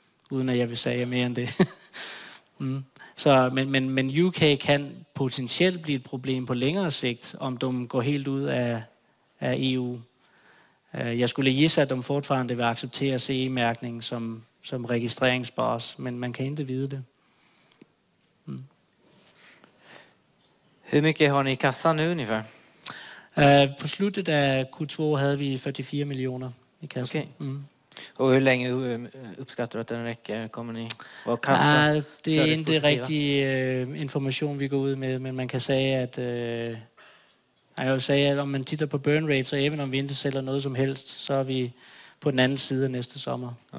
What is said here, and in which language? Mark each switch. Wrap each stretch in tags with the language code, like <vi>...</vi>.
<da>Uden at jeg vil sige mere end det. Så, men UK kan potentielt blive et problem på længere sigt, om de går helt ud af EU. Jeg skulle gisse, at de fortfarande vil acceptere CE-mærkning som registreringsbas, men man kan ikke vide det.</da> <sv>Hur mycket har ni i kassan nu ungefär?</sv> <da>På slutet af Q2 havde vi 44 millioner i kassen. Okay.</da> <sv>Och hur länge uppskattar du att den räcker? Kommer ni vara kassa?</sv> <da>Det er ikke rigtig information, vi går ud med, men man kan sige, at jeg vil sige, at</da> <sv>om man tittar på</sv> <da>burn rate, så even om vi ikke sælger noget som helst, så er vi på den anden side næste sommer.</da>